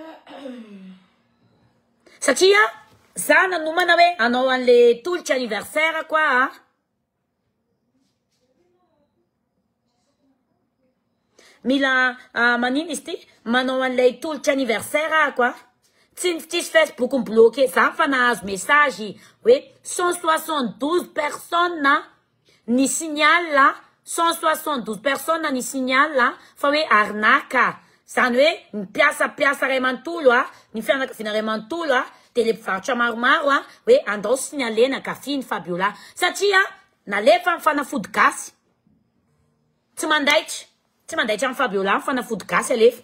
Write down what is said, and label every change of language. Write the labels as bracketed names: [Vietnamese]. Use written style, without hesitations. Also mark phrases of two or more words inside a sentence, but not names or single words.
[Malagasy] Satria za nanomana hoe anao an'le tolotry anniversaire koa mila manino izy ty manao an'ilay tolotry anniversaire koa. Tsisy Facebook mbloqué. Za fa nahazo message hoe 172 personnes ni signal 172 personnes ni signal fa hoe arnaque. Zany hoe mipiasa ray manontolo ny fianakaviana ray manontolo de le mpivarotra maromaro hoe andao signalena kafiny Fabiola. Satria nalefa mifanafody gasy. Tsy mandaitra amin'ny Fabiola mifanafody gasy alefa.